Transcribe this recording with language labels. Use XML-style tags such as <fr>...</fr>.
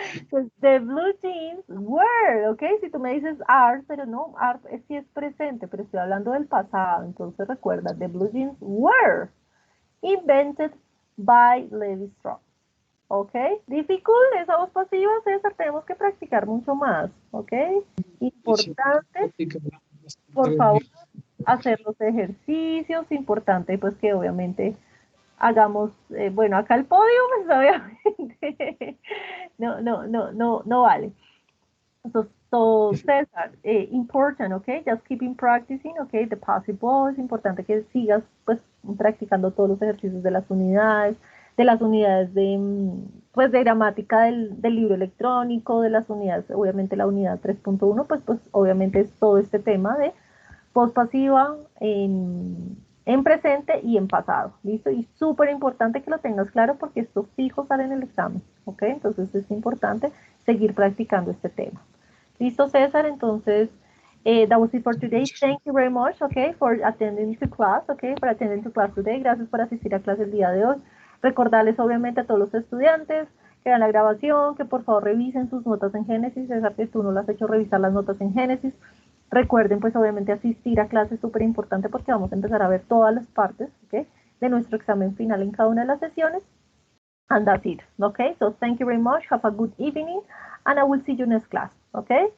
<es>Pues</es> <en>the blue jeans were,</en> <es>¿ok? Si tú me dices are, pero no, are sí es presente, pero estoy hablando del pasado. Entonces recuerda,</es> <en>the blue jeans were invented by Levi Strauss. ¿Ok?</en> <es>Difficult, esa voz pasiva, César, tenemos que practicar mucho más. ¿Ok? Importante, por favor, hacer los ejercicios. Importante, pues que obviamente hagamos, bueno, acá el podio, pues obviamente no vale.</es> <en>So César, important, okay, just keeping practicing, okay, the passive voice,</en> <es>es importante que sigas pues practicando todos los ejercicios de las unidades de, pues de gramática del libro electrónico, de las unidades, obviamente la unidad 3.1, pues obviamente es todo este tema de voz pasiva en presente y en pasado, ¿listo? Y súper importante que lo tengas claro porque esto fijo sale en el examen, ¿ok? Entonces es importante seguir practicando este tema. ¿Listo, César?</es> <en>Entonces, that was it for today. Thank you very much, okay, for attending to class, okay, for attending to class today.</en> <es>Gracias por asistir a clase el día de hoy. Recordarles, obviamente, a todos los estudiantes que vean la grabación, que por favor revisen sus notas en Génesis. César, que tú no las has hecho revisar las notas en Génesis. Recuerden, pues obviamente asistir a clases es súper importante porque vamos a empezar a ver todas las partes, ¿ok? De nuestro examen final en cada una de las sesiones.</es> <en>And that's it, okay? So thank you very much. Have a good evening, and I will see you next class, okay?</en>